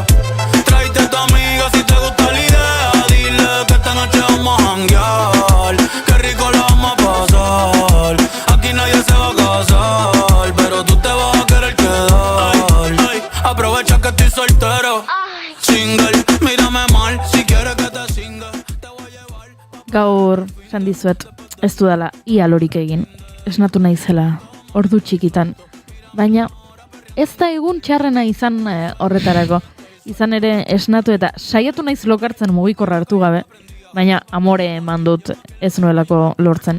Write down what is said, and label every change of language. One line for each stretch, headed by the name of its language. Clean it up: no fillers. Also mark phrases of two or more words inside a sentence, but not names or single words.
Spanish: Tráete a tu amiga si te gusta la idea. Dile que esta noche vamos a janguear. Qué rico la vamos a pasar. Aquí nadie se va a casar, pero tú te vas a querer quedar. Aprovecha que estoy soltero. Single, mírame mal, si quieres que te singa, te voy a llevar.
Basque: Gaur, esan dizuet, ez dudala ia lorik egin. Esnatu naizela, ordu txikitan. Baina, ez da egun txarrena izan horretarako. Izan ere esnatu eta saiatu naiz lokartzen mugikorra hartu gabe. Baina, amore eman dut ez nuelako lortzen.